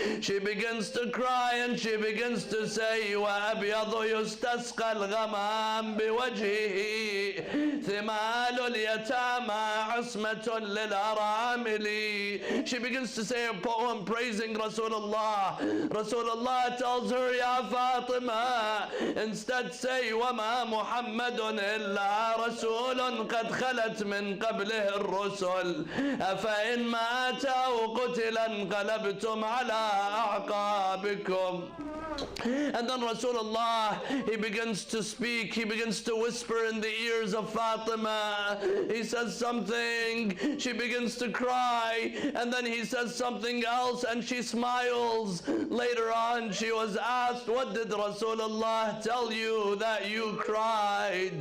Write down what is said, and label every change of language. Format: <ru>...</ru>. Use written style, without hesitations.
<en>She begins to cry and she begins to say,</en> <ar>وَأَبْيَضُ يُسْتَسْقَى الْغَمَامِ بِوَجْهِهِ ثِمَالُ الْيَتَامَى عَصْمَةٌ لِلْأَرَامِلِ.</ar> <en>She begins to say a poem praising Rasulullah. Rasulullah tells her, Ya Fatima, instead say,</en> <ar>وَمَا مُحَمَّدٌ إِلَّا رَسُولٌ قَدْ خَلَتْ مِنْ قَبْلِهِ الرُّسُلُ أَفَإِنْ مَاتَ أَوْ قُتِلَ انقلبتم على أعقابكم.</ar> <en>And then Rasulullah, he begins to speak, he begins to whisper in the ears of Fatima. He says something, she begins to cry, and then he says something else and she smiles. Later on she was asked, what did Rasulullah tell you that you cried?</en>